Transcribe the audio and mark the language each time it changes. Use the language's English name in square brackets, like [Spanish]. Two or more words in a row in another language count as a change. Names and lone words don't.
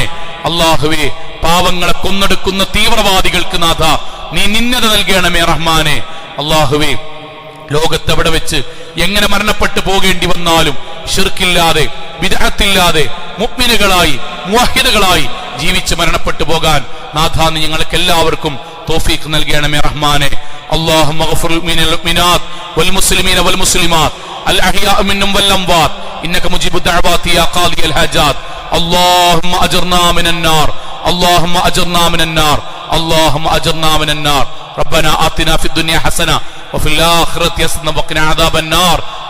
[Malayalam] അല്ലാഹുവേ പാവങ്ങളെ കൊന്നെടുക്കുന്ന തീവ്രവാദികൾക്ക് നാഥ നീ നിന്യത നൽകണമേ റഹ്മാനെ. അല്ലാഹുവേ ലോകത്തെവിടെ വെച്ച് എങ്ങനെ മരണപ്പെട്ടു പോകേണ്ടി വന്നാലും ശിർക്കില്ലാതെ ബിദ്അത്തില്ലാതെ മുഅ്മിനുകളായി മുവഹിദുകളായി ജീവിച്ച് മരണപ്പെട്ടു പോകാൻ നാഥ നീ ഞങ്ങൾക്ക് എല്ലാവർക്കും തൗഫീഖ് നൽകണമേ റഹ്മാനെ. [Arabic] اللهم اغفر للمؤمنات والمسلمين والمسلمات الأحياء منهم والأموات إنك مجيب الدعوات يا قاضي الحاجات. اللهم أجرنا من النار اللهم أجرنا من النار اللهم أجرنا من النار. ربنا آتنا في الدنيا حسنة وفي الآخرة حسنة وقنا عذاب النار.